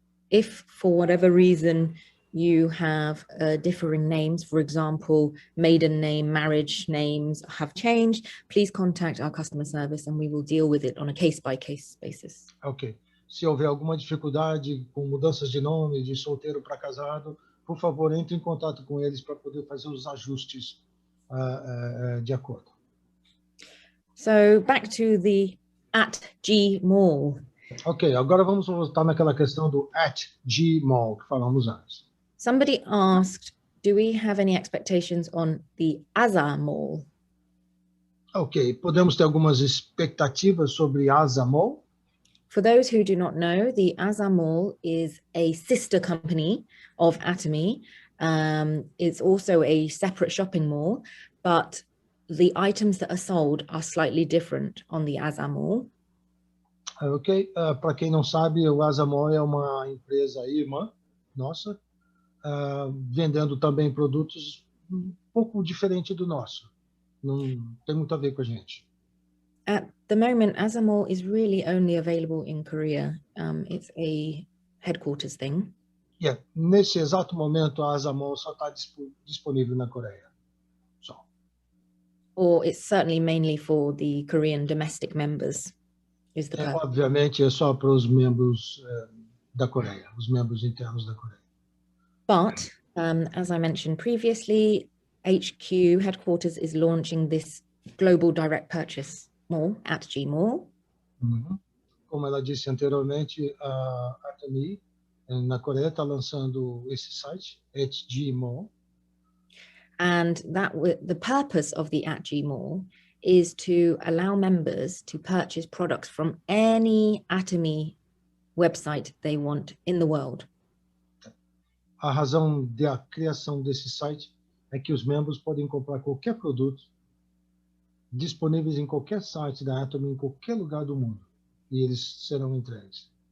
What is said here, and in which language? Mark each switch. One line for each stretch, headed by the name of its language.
English: If for whatever reason you have differing names, for example, maiden name, marriage names have changed, please contact our customer service and we will deal with it on a case-by-case basis. Ok.
Portuguese: Se houver alguma dificuldade com mudanças de nome, de solteiro para casado, por favor, entre em contato com eles para poder fazer os ajustes de acordo.
English: So back to the @G-Mall.
Portuguese: Ok, agora vamos voltar naquela questão do @G-Mall que falamos antes.
English: Somebody asked, do we have any expectations on the ASA-Mall?
Portuguese: Ok, podemos ter algumas expectativas sobre ASA-Mall?
English: For those who do not know, the ASA-Mall is a sister company of Atomy. It's also a separate shopping mall, but the items that are sold are slightly different on the ASA-Mall.
Portuguese: Ok, para quem não sabe, o ASA-Mall é uma empresa irmã nossa, vendendo também produtos um pouco diferente do nosso. Não tem muito a ver com a gente.
English: At the moment, ASA-Mall is really only available in Korea. It's a headquarters thing. Yeah.
Portuguese: Nesse exato momento, a ASA-Mall só está disponível na Coreia. Só.
English: Or it's certainly mainly for the Korean domestic members. Is the purpose.
Portuguese: Obviamente, é só para os membros da Coreia, os membros internos da Coreia.
English: But, as I mentioned previously, HQ headquarters is launching this global direct purchase mall, @G-Mall.
Portuguese: Como ela disse anteriormente, a Atomy na Coreia está lançando esse site, @G-Mall.
English: And the purpose of the @G-Mall is to allow members to purchase products from any Atomy website they want in the world.
Portuguese: A razão da criação desse site é que os membros podem comprar qualquer produto disponíveis em qualquer site da Atomy em qualquer lugar do mundo e eles serão entregues.